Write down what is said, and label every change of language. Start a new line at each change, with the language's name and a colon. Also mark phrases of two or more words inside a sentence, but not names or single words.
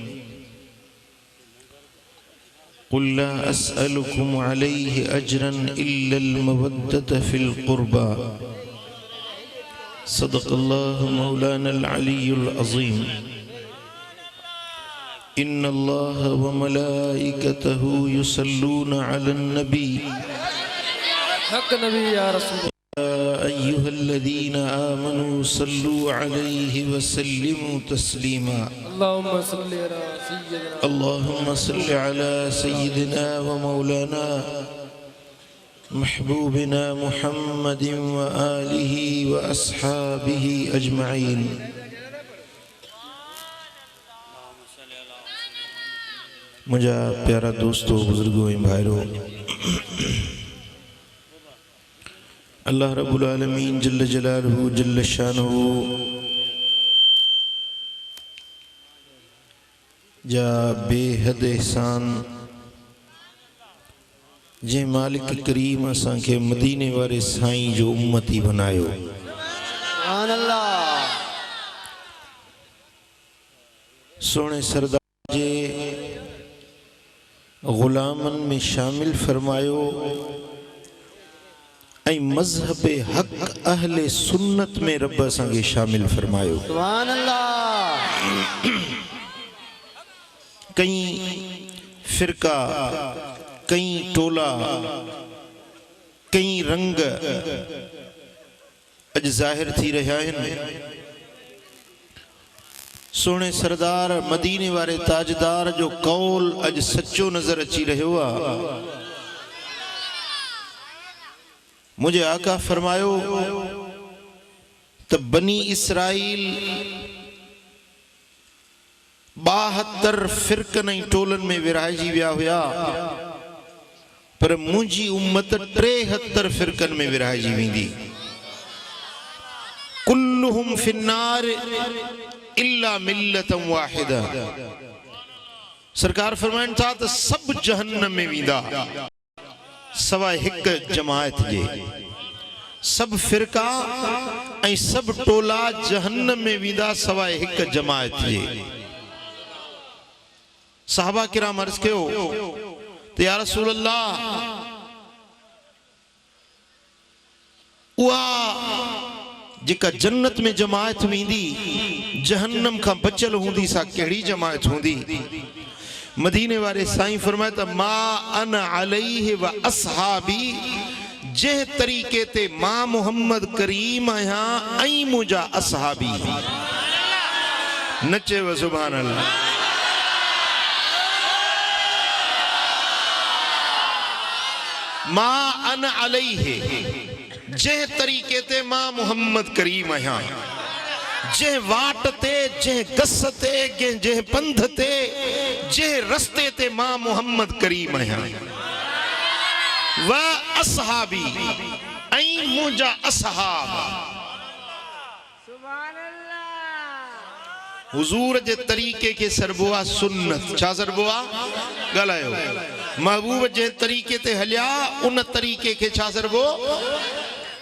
Arabic: قل لا أسألكم عليه أجرا إلا المودة في القربى. صدق الله مولانا العلي العظيم. إن الله وملائكته يصلون على النبي. حق نبي يا رسول أيها الذين آمنوا صلوا عليه وسلموا تسليما. اللهم صل على سيدنا ومولانا محبوبنا محمد وآله وأصحابه أجمعين.
Sindhi: मुझा प्यारा दोस्तों, बुजुर्गों, भाइयों,
Arabic: الله رب العالمين جل جلاله جل شانه
Sindhi: जा बेहद एहसान जे मालिक करीम असां खे मदीने वारे साईं जो उम्मती बनायो।
Arabic: سبحان الله.
Sindhi: सोने सरदार जे गुलामन में शामिल फरमायो ऐं मज़हब हक़ अहले सुन्नत में रब असां खे शामिल फरमायो।
Arabic: سبحان الله.
Sindhi: कई फिरका, कई टोला, कई रंग अज ज़ाहिर थी रहा है। सोने सरदार मदीने वारे ताजदार जो कौल अज सच्चो नजर अची रहो आ। मुझे आका फरमायो त बनी इसराइल 72 फिरकन ऐं टोलन में विरहाइजी विया हुया, पर मुंहिंजी उम्मत 73 फिरकन में विरहाइजी वेंदी।
Arabic: كلهم في النار إلا ملة واحدة.
Sindhi: सरकार फरमाइनि था त सब जहन्नम में वेंदा सवाइ हिक जमायत जे। सब फिरका ऐं सब टोला जहन्नम में वेंदा सवाइ हिक जमायत जे। सहाबा किराम अर्ज़ कयो त
Arabic: يا رسول الله,
Sindhi: उहा जेका जन्नत में जमायत वेंदी जहन्नम खां बचल हूंदी सा कहिड़ी जमायत हूंदी? मदीने वारे साईं फरमाए त
Arabic: ما أنا عليه وأصحابي.
Sindhi: जंहिं तरीक़े ते मां मोहम्मद करीम आहियां ऐं मुंहिंजा अस्हाबी।
Arabic: نچے و سبحان الله. ما أنا عليه,
Sindhi: जंहिं तरीक़े ते मां मोहम्मद करीम आहियां, जंहिं वाट ते, जंहिं गस ते, जंहिं पंध ते, जंहिं रस्ते ते मां मोहम्मद करीम आहियां।
Arabic: وأصحابي,
Sindhi: ऐं मुंहिंजा अस्हाब।
Arabic: سبحان الله.
Sindhi: हुजूर जे तरीक़े के सरबो आहे सुन्नत। छा सरबो आहे? ॻाल्हायो। महबूब जे तरीक़े ते हलिया उन तरीक़े के छा सरबो?